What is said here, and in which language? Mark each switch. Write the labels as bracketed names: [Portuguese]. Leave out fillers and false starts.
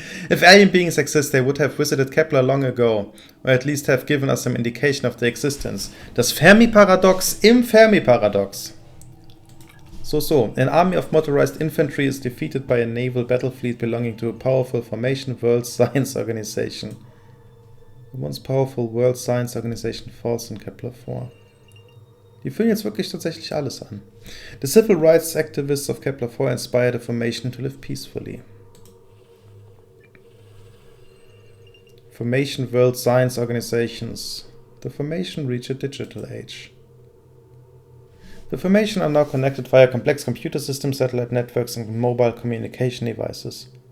[English] If alien beings exist, they would have visited Kepler long ago, or at least have given us some indication of their existence. [German] Das Fermi-Paradox im Fermi-Paradox. [English] So. An army of motorized infantry is defeated by a naval battle fleet belonging to a powerful formation world science organization. The once powerful World Science Organization falls in Kepler 4. [German] Die führen jetzt wirklich tatsächlich alles an. [English] The civil rights activists of Kepler 4 inspired the formation to live peacefully. Formation World Science Organizations. The formation reach a digital age. The formation are now connected via complex computer systems, satellite networks, and mobile communication devices.